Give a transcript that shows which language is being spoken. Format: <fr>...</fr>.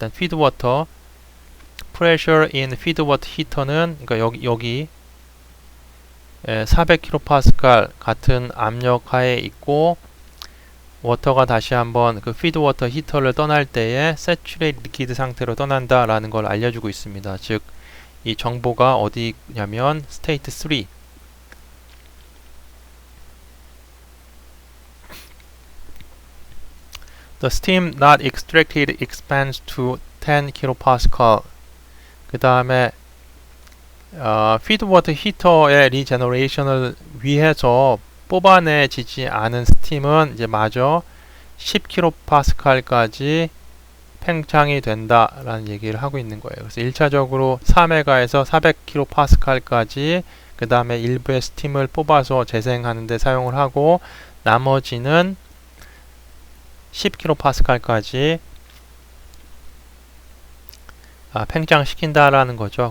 <ko>일단</ko> <en>feed water pressure in feed water heater</en> <ko>는 그러니까 여기 400 kPa 같은 압력 하에 있고 워터가 다시 한번 그 feed water 히터를 떠날 때에 saturated liquid 상태로 떠난다 라는 걸 알려주고 있습니다. 즉 이 정보가 어디냐면</ko> <en>state 3 The steam not extracted expands to 10 kPa.</en> <ko>그 다음에 feedwater 히터의 리제너레이션을 위해서 뽑아내지지 않은 스팀은 이제 마저 10 kPa까지 팽창이 된다라는 얘기를 하고 있는 거예요. 그래서 1차적으로 4메가에서 400 kPa까지 그 다음에 일부의 스팀을 뽑아서 재생하는 데 사용을 하고 나머지는 10 kPa까지 팽창시킨다라는 거죠.</ko>